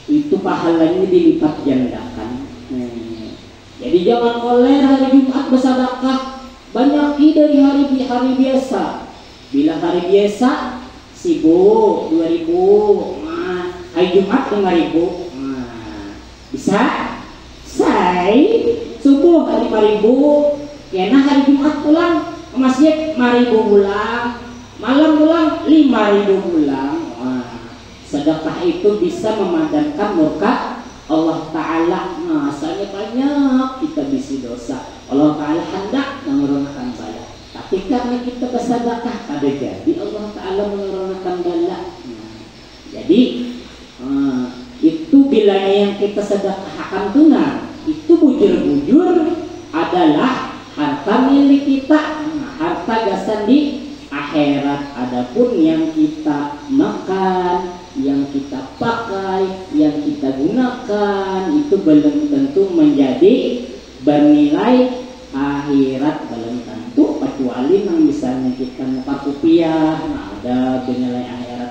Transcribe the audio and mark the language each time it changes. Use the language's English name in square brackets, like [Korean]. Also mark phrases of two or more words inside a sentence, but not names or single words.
[Indonesian] itu pahalanya dilipat gandakan. Jadi jangan oleh hari Jumat bersedekah banyak dari hari biasa. Bila hari biasa 1.000, 2.000, hari Jumat 5.000, bisa. [Banjar] Say subuh 5.000, kena hari Jumat pulang ke masjid 5.000 pulang, malam pulang 5.000 pulang. [Indonesian] Sedekah itu bisa memadamkan murka [Arabic] الله تعالى. [Banjar] Asalnya banyak kita bisi dosa, [Arabic] الله تعالى [Banjar] hendak menurunkan bala. [Indonesian] Tapi karena kita bersedekah, ada jadi [Arabic] الله تعالى [Indonesian] menurunkan bala. [Banjar] Jadi itu bila yang kita sedekahkan tunai, itu bujur-bujur adalah harta milik kita, harta gasan di akhirat. [Indonesian] Adapun yang kita makan, yang kita pakai, yang kita gunakan, itu belum tentu menjadi bernilai akhirat, belum tentu, kecuali yang misalnya kita nukar rupiah, ada bernilai akhirat.